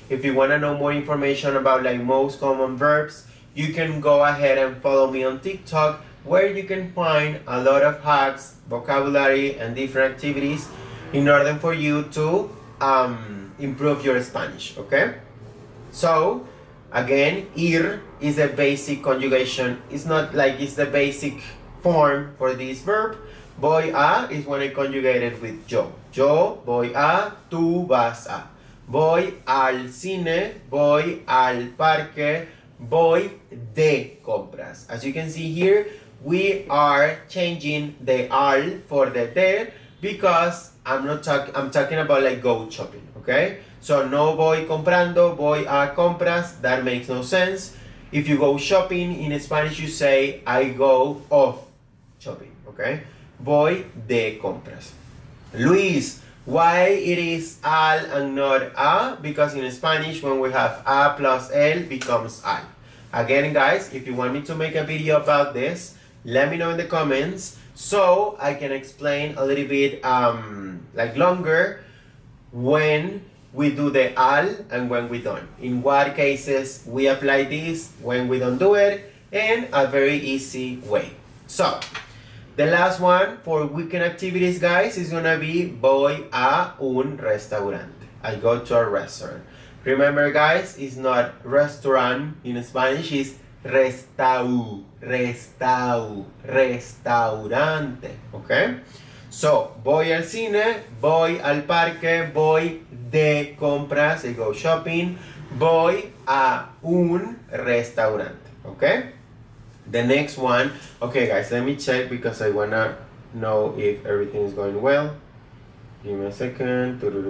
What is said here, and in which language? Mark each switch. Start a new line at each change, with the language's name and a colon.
English: If you want to know more information about like most common verbs, you can go ahead and follow me on TikTok, where you can find a lot of hacks, vocabulary, and different activities in order for you to improve your Spanish, okay? So, again, ir is a basic conjugation. It's not like it's the basic form for this verb.
Spanish: Voy a
English: is when I conjugate it with yo.
Spanish: Yo voy a, tú vas a. Voy al cine, voy al parque, voy de compras.
English: As you can see here, we are changing the al for the de, because I'm talking about like go shopping, okay?
Spanish: So no voy comprando, voy a compras.
English: That makes no sense. If you go shopping in Spanish, you say I go off shopping, okay?
Spanish: Voy de compras.
English: Luis, why it is al and not a? Because in Spanish, when we have a plus el, becomes al. Again, guys, if you want me to make a video about this, let me know in the comments, so I can explain a little bit like longer when we do the al and when we don't. In what cases we apply this, when we don't do it, in a very easy way. So, the last one for weekend activities, guys, is gonna be
Spanish: voy a un restaurante.
English: I go to a restaurant. Remember, guys, it's not restaurant in Spanish, it's restaurante, okay?
Spanish: So, voy al cine, voy al parque, voy de compras,
English: I go shopping,
Spanish: voy a un restaurante, okay?
English: The next one, okay, guys, let me check, because I wanna know if everything is going well. Give me a second.